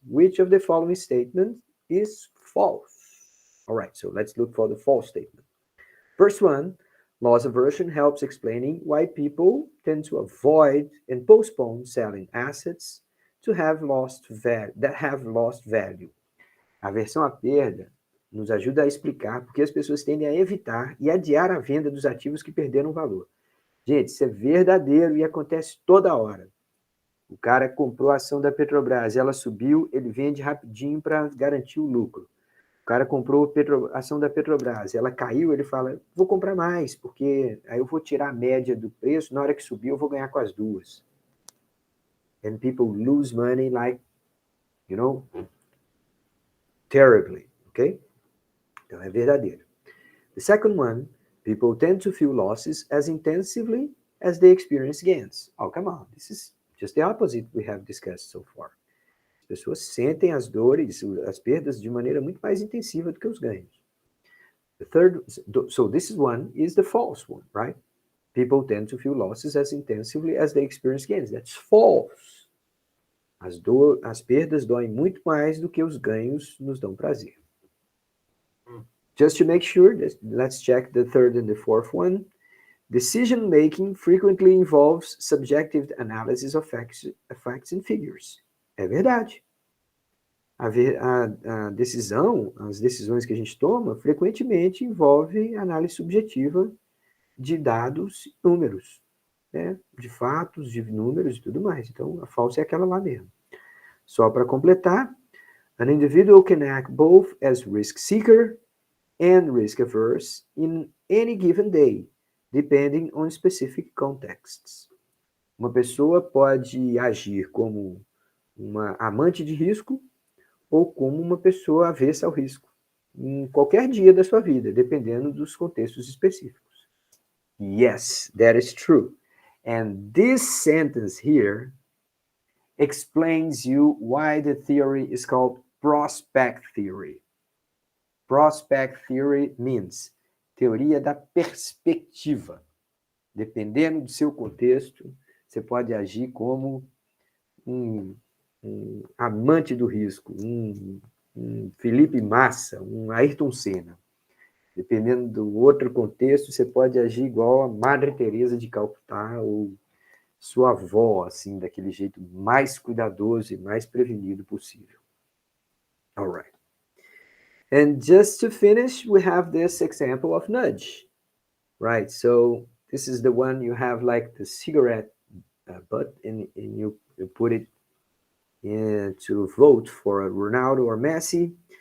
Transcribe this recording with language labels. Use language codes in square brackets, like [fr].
[en] Which of the following statements is false? All right, so let's look for the false statement. First one, loss aversion helps explaining why people tend to avoid and postpone selling assets to have lost value, that have lost value. [pt] A aversão à perda nos ajuda a explicar porque as pessoas tendem a evitar e adiar a venda dos ativos que perderam valor. Gente, isso é verdadeiro e acontece toda hora. O cara comprou a ação da Petrobras, ela subiu, ele vende rapidinho para garantir o lucro. O cara comprou a ação da Petrobras, ela caiu, ele fala, vou comprar mais, porque aí eu vou tirar a média do preço, na hora que subir eu vou ganhar com as duas. [en] And people lose money like, you know, terribly, okay? [pt] Então é verdadeiro. [en] The second one, people tend to feel losses as intensively as they experience gains. Oh, come on, this is just the opposite we have discussed so far. [pt] As pessoas sentem as dores, as perdas de maneira muito mais intensiva do que os ganhos. [en] The third, so this one is the false one, right? People tend to feel losses as intensively as they experience gains. That's false. [pt] As perdas doem muito mais do que os ganhos nos dão prazer. [en] Just to make sure, let's check the third and the fourth one. Decision making frequently involves subjective analysis of facts and figures. [pt] É verdade. A decisão, as decisões que a gente toma, frequentemente envolve análise subjetiva de dados e números, né? De fatos, de números e tudo mais. Então, a falsa é aquela lá mesmo. Só para completar, [en] an individual can act both as risk seeker and risk averse in any given day, depending on specific contexts. [pt] Uma pessoa pode agir como uma amante de risco ou como uma pessoa avessa ao risco, em qualquer dia da sua vida, dependendo dos contextos específicos. [en] Yes, that is true. And this sentence here explains you why the theory is called prospect theory. Prospect theory means [pt] teoria da perspectiva. Dependendo do seu contexto, você pode agir como um amante do risco, um Felipe Massa, um Ayrton Senna. Dependendo do outro contexto, você pode agir igual a Madre Teresa de Calcutá ou sua avó, assim, daquele jeito mais cuidadoso e mais prevenido possível. [en] All right. And just to finish, we have this example of nudge, right? So this is the one you have like the cigarette butt and you put it in to vote for Ronaldo or Messi.